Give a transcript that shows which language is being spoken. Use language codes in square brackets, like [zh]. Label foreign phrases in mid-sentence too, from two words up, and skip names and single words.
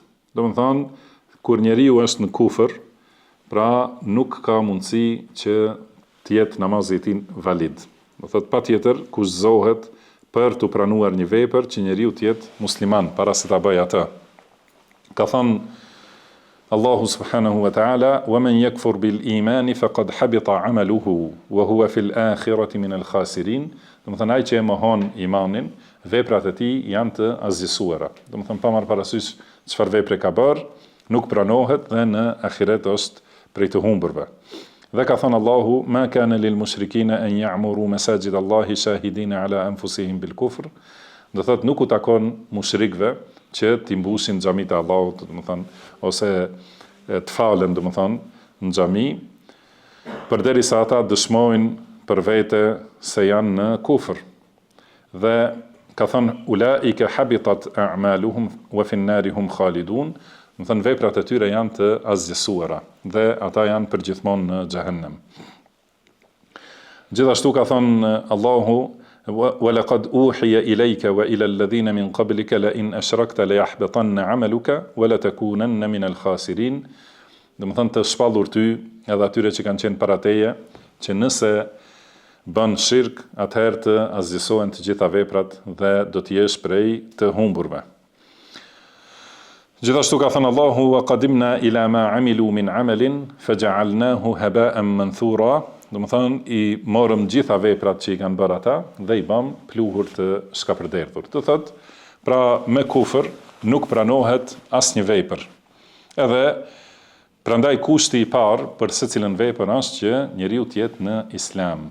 [sq] Do të thonë kur njeriu është në kufër, pra nuk ka mundësi që të jetë namazi i tij valid. Do thotë patjetër kushtzohet për të pranuar një vepër që njeriu të jetë musliman para se ta bëjë atë. Ka thënë [ar] الله سبحانه وتعالى ومن يكفر بالإيمان فقد حبط عمله وهو في الآخرة من الخاسرين." [sq] Do të thonë ai që e mohon imanin, veprat e tij janë të azgjësuara. Do të thonë pa marrë parasysh çfarë vepre ka bërë, nuk pranohet dhe në ahiret është prej të humbërve. Dhe ka thënë Allahu: [ar] "ما كان للمشركين أن يعمروا مساجد الله شاهدين على أنفسهم بالكفر." [sq] Do thotë nuk u takon mushrikëve që t'i mbushin xhamit e Allahut, do të thonë, ose të falen, do të thonë, në xhami, përderisa ata dëshmojnë për vete se janë në kufër. Dhe ka thënë: [ar] "أولئك حبطت أعمالهم وفي النار هم خالدون." [sq] Do thënë veprat e tyre janë të azgjësuara dhe ata janë përgjithmonë në xhehenem. Gjithashtu ka thënë Allahu: [ar] "ولقد أوحي إليك وإلى الذين من قبلك لئن أشركت ليحبطن عملك ولتكونن من الخاسرين." [sq] Do të thonë të shpallur ty edhe atyre që kanë qenë para teje, që nëse bën shirk, atëherë të azgjësohen të gjitha veprat dhe do të jesh prej të humburve. Gjithashtu ka thënë Allahu: [ar] "وقدمنا إلى ما عملوا من عمل فجعلناه هباء منثورا." [sq] Do të thonë i morëm gjitha veprat që i kanë bërë ata dhe i bëm pluhur të shkapërderdhur. Do thotë, pra me kufër nuk pranohet asnjë vepër. Edhe prandaj kushti i parë për secilën vepër është që njeriu të jetë në Islam.